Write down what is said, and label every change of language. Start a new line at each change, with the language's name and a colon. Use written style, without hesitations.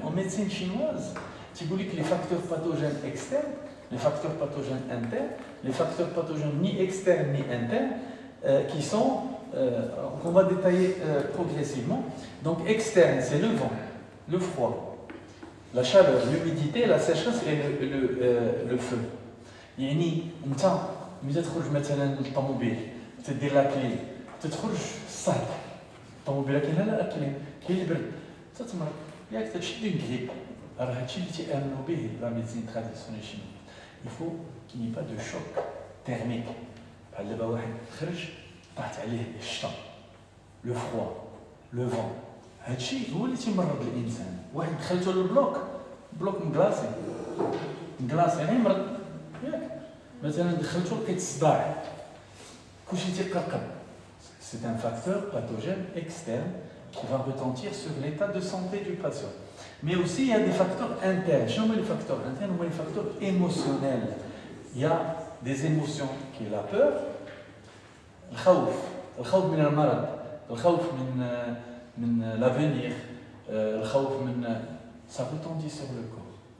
French: En médecine chinoise, tu dis que les facteurs pathogènes externes, les facteurs pathogènes internes, les facteurs pathogènes ni externes ni internes, qui sont, qu'on va détailler progressivement. Donc externe, c'est le vent, le froid, la chaleur, l'humidité, la sécheresse et le feu.
Arabic: يعني انت ملي تخرج مثلا للطوموبيل تدير لا كلي تخرج الصهد الطوموبيله كاينه لا كلي كاين البرد تتمرض ياك تشد غريب راه هادشي اللي تيامنوا به لا ميديسين تراديسيونيل شينويز.
French: Il faut qu'il n'y ait pas de choc thermique.
Arabic: بحال دابا واحد خرج طاحت عليه الشتا لو فروا لو فون هادشي هو اللي تيمرض الانسان. واحد دخلتو للبلوك بلوك مكلاصي غيمرض ياك مثلا دخلتو لقيت الصداع كلشي تيقرقب.
French: C'est un facteur pathogène externe qui va retentir sur l'état de santé du patient. Mais aussi il y a des facteurs internes. Je nomme les facteurs internes ou les facteurs émotionnels. Il y a des émotions qui est la peur,
Arabic: الخوف من المرض, الخوف من
French: l'avenir,
Arabic: الخوف من
French: ça retentit sur le corps.